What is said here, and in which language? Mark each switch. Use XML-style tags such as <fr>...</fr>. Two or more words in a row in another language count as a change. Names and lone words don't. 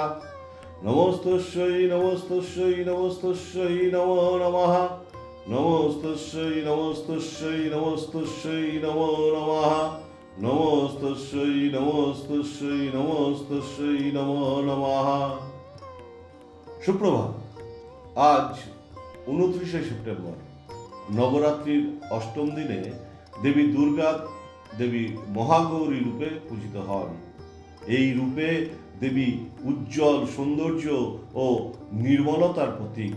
<sa>नमोस्तस्यै नमोस्तस्यै नमोस्तस्यै नमो नमः। नमोस्तस्यै नमोस्तस्यै नमोस्तस्यै नमो नमः। नमोस्तस्यै नमोस्तस्यै नमोस्तस्यै नमो नमः।</sa> <bn>সুপ্রভাত। আজ 29শে সেপ্টেম্বর, নবরাত্রির অষ্টম দিনে দেবী দুর্গা দেবী মহাগৌরী রূপে পূজিত হন। এই রূপে দেবী উজ্জ্বল সৌন্দর্য ও নির্মলতার প্রতীক।</bn>